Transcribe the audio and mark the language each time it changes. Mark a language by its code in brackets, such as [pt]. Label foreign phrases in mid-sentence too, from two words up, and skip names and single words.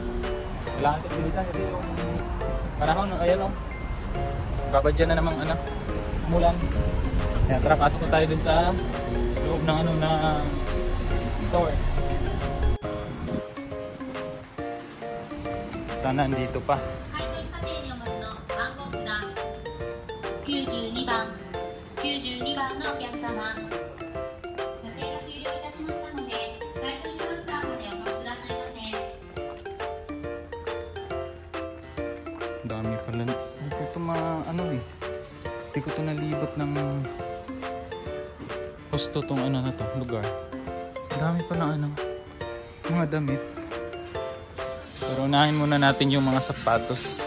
[tl] Kailangan natin bilisan kasi yung panahon, ayan babadyan na namang ano, umulan. Kaya tara, pasok na tayo dun sa loob ng ano na store. Sana andito pa. [ja] 92 番のお客様、予定が終了いたしましたので、買い取りカウンターまでお越しくださいませ。 [tl] Dami pala. Hindi ko ito hindi ko ito nalibot ng gusto tong ano na to, lugar. Dami pala mga damit. Pero unahin muna natin yung mga sapatos.